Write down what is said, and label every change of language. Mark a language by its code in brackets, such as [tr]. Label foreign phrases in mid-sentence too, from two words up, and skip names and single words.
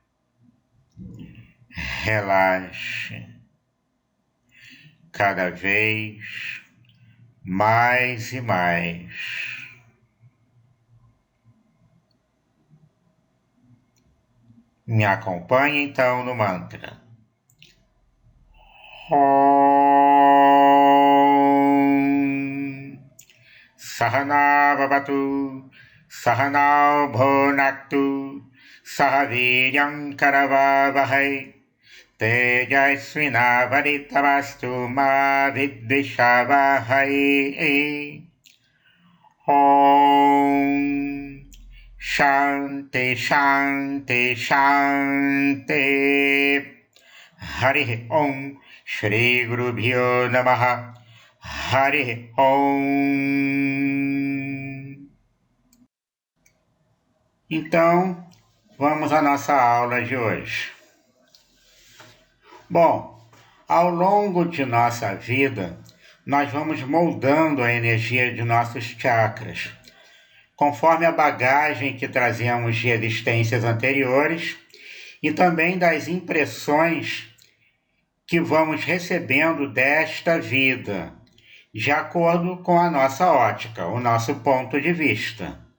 [pt] Relaxe cada vez mais e mais. Me acompanhe então no mantra. [sa] ॐ सहना भवतु सहनौ भुनक्तु सहवीर्यं करवावहै तेजस्विनावधीतमस्तु मा विद्विषावहै. ॐ शान्तिः शान्तिः शान्तिः. हरि ॐ श्री गुरुभ्यो नमः. हरि ॐ. [pt] Então, vamos à nossa aula de hoje. Bom, ao longo de nossa vida, nós vamos moldando a energia de nossos chakras, conforme a bagagem que trazemos de existências anteriores e também das impressões que vamos recebendo desta vida, de acordo com a nossa ótica, o nosso ponto de vista.